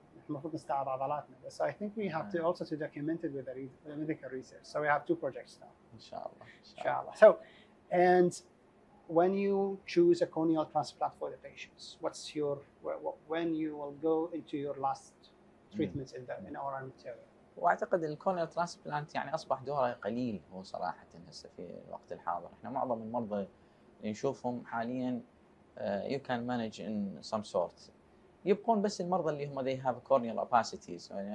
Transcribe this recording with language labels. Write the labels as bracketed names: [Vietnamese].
[Arabic] المفروض نستعرض عضلاتنا, [English] but I think we have to also to document it with the medical research. So we have 2 projects now. Inshallah. So, and when you choose a corneal transplant for the patients, what's your when you will go into your last treatments in our material? [Arabic] واعتقد الكورنيال ترانسبلانت يعني اصبح دوره قليل هو صراحه هسه في الوقت الحاضر. احنا معظم المرضى اللي نشوفهم حاليا [English] you can manage in some sort. [Arabic] يبقون بس المرضى اللي هم [English] they have corneal opacities.